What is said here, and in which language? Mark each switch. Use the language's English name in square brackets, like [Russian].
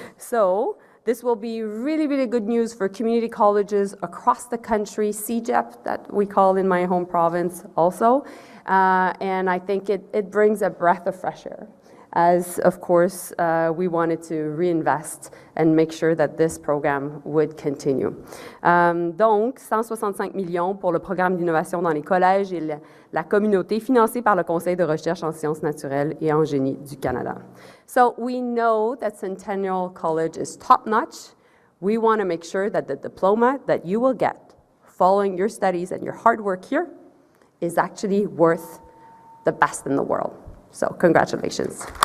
[English] So this will be really, really good news for community colleges across the country, CEGEP, that we call in my home province also. And I think it brings a breath of fresh air as of course we wanted to reinvest and make sure that this program would continue. [French] Donc, 165 millions pour le programme d'innovation dans les collèges et la communauté financé par le Conseil de recherche en sciences naturelles et en génie du Canada. [English] So we know that Centennial College is top-notch. We want to make sure that the diploma that you will get following your studies and your hard work here is actually worth the best in the world. So congratulations.